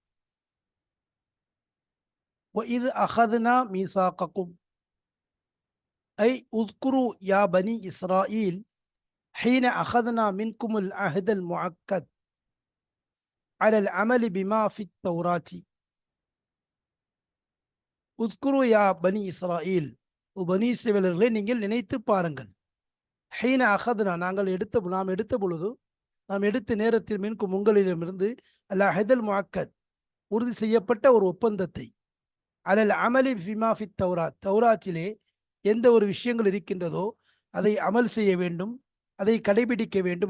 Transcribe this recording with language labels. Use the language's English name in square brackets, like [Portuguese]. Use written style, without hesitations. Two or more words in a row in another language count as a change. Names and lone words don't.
[Arabic] وإذ أخذنا ميثاقكم أي اذكروا يا بني إسرائيل حين أخذنا منكم العهد المؤكد على العمل بما في التوراة. اذكروا يا بني إسرائيل. [Tamil] பனி இஸ்ரவேலர்களே நீங்கள் நினைத்து பாருங்கள். [Arabic] حين أخذنا [Tamil] நாம் எடுத்த பொழுது நாம் எடுத்த நேரத்தில் மின்கும் உங்களிடமிருந்து [Arabic] العهد المؤكد [Tamil] உறுதி செய்யப்பட்ட ஒரு ஒப்பந்தத்தை [Arabic] على العمل بما في التوراة [Tamil] தௌராத்திலே எந்த ஒரு விஷயங்கள் இருக்கின்றதோ அதை அமல் செய்ய வேண்டும், அதை கடைபிடிக்க வேண்டும்.